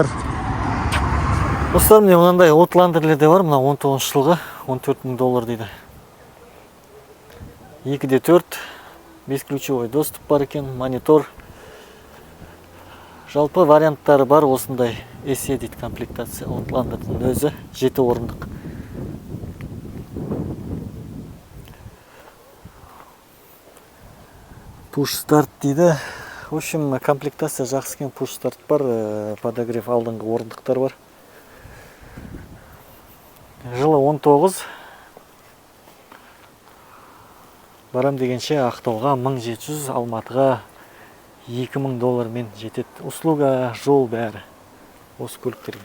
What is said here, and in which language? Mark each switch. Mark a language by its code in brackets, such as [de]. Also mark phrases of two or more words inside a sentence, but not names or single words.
[kk] Достар, міне мынандай Outlander'лер де бар, мына 19 жылғы 14 мың доллар дейді. 2/4, [ru] бесключевой доступ [kk] бар екен, монитор. Жалпы варианттары бар осындай эсе дейді комплектация. Outlander'дың өзі 7 орындық. [en] Push start дейді. [ru] В общем, [kk] комплектация жақсы екен. [en] Push start [kk] бар, подогрев алдыңғы орындықтар бар. Жылы 19. Барам дегенше Ақтауға 1700, Алматыға $2000 жетеді. Услуга, жол бәрі. Осы көліктерге.